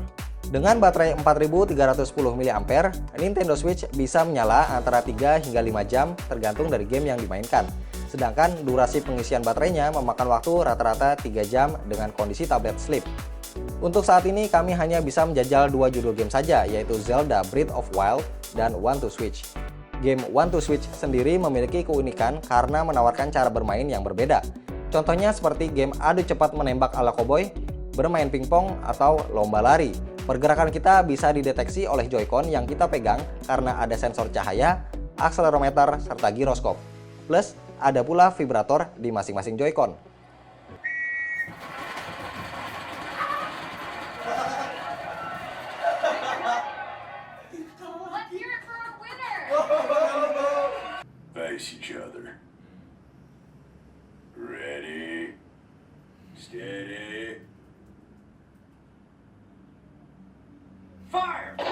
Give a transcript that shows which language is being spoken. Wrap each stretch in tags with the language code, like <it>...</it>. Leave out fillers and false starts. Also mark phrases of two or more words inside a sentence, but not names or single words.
<id>Dengan baterai 4310 mAh, Nintendo Switch bisa menyala antara 3 hingga 5 jam tergantung dari game yang dimainkan. Sedangkan durasi pengisian baterainya memakan waktu rata-rata 3 jam dengan kondisi tablet sleep. Untuk saat ini kami hanya bisa menjajal 2 judul game saja, yaitu Zelda Breath of Wild dan One to Switch. Game One to Switch sendiri memiliki keunikan karena menawarkan cara bermain yang berbeda. Contohnya seperti game adu cepat menembak ala koboi, bermain pingpong, atau lomba lari. Pergerakan kita bisa dideteksi oleh Joy-Con yang kita pegang karena ada sensor cahaya, akselerometer, serta giroskop. Plus, ada pula vibrator di masing-masing Joy-Con.</id> <en>Face each other. Ready, steady, fire!</en>